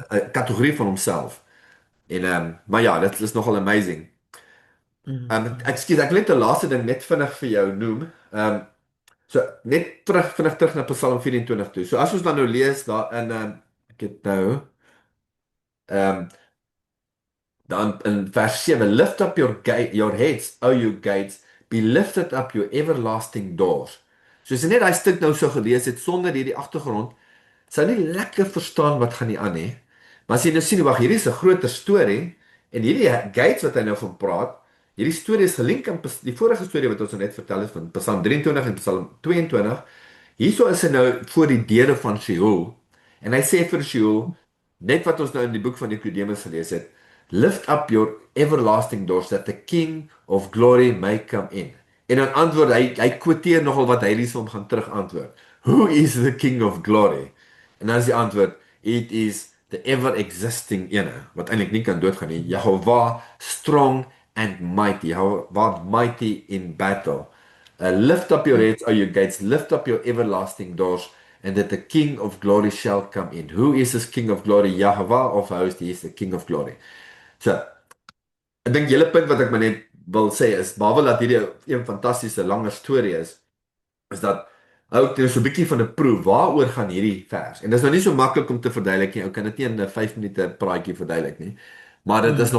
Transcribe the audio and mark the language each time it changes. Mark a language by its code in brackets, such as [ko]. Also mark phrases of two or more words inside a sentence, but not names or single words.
[af] 'n kategorie van homself. En maar ja, dit is nogal amazing. Ekskuus, ek wil net 'n laaste ding net vinnig vir jou noem. So net vinnig terug na Psalm 24 toe. So as ons dan nou lees daar in ek het nou ehm dan in vers 7, [en] lift up your heads, O you gates, be lifted up your everlasting doors. [af] So as jy net daai stuk nou so gelees het sonder hierdie agtergrond, sou nie lekker verstaan wat gaan nie aan nie. Maar as jy nou sien, wag, hierdie is 'n groter storie en hierdie gates wat hy nou van praat, hierdie storie is gelink aan die vorige storie wat ons nou net vertel het van Psalm 23 en Psalm 22. Hierso is hy nou voor die deure van Sheol en hy sê vir Sheol net wat ons nou in die boek van Nikodemus gelees het, [en] lift up your everlasting doors that the King of glory may come in. [af] En dan antwoord hy quoteer nogal wat hy hierson gaan terug antwoord. [en] Who is the King of glory? [af] En dan is die antwoord, [en] it is the ever existing [af] ene wat eintlik nie kan doodgaan nie. [en] Jehovah strong and mighty. Jehovah mighty in battle. Lift up your heads, O you gates, lift up your everlasting doors, and that the King of glory shall come in. Who is this King of glory? Jehovah of hosts, he is the King of glory. [af] So, ek dink die hele punt wat ek maar net wil sê is, behalwe dat hierdie een fantastiese langer storie is dat ou het so 'n bietjie van 'n proef waaroor gaan hierdie vers. En dit is nou nie so maklik om te verduidelik nie. Ou kan dit nie in 'n 5 minute praatjie verduidelik nie. Maar dit is